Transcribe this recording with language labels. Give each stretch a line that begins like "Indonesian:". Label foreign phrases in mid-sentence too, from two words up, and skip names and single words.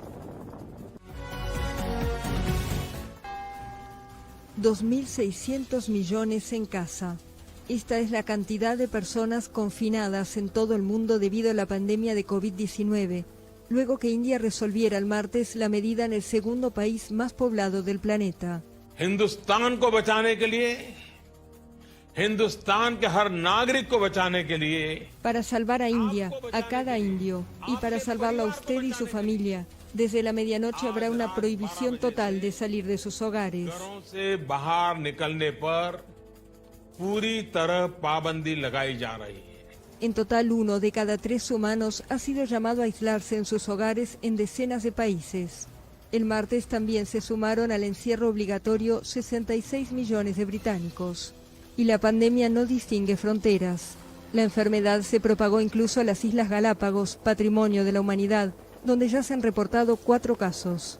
Spanish: 2.600 millones en casa. Esta es la cantidad de personas confinadas en todo el mundo debido a la pandemia de COVID-19. Luego que India resolviera el martes la medida en el segundo país más poblado del planeta.
Hindi: हिंदुस्तान को बचाने के लिए, हिंदुस्तान के हर नागरिक को बचाने के लिए,
Spanish: para salvar a India, a cada indio, y para salvarlo a usted y su familia. Desde la medianoche habrá una prohibición total de salir de sus hogares.
Hindi: घरों से बाहर निकलने पर पूरी तरह पाबंदी लगाई जा रही है.
Spanish: En total, 1 de cada 3 humanos ha sido llamado a aislarse en sus hogares en decenas de países. El martes también se sumaron al encierro obligatorio 66 millones de británicos. Y la pandemia no distingue fronteras. La enfermedad se propagó incluso a las Islas Galápagos, patrimonio de la humanidad, donde ya se han reportado 4 casos.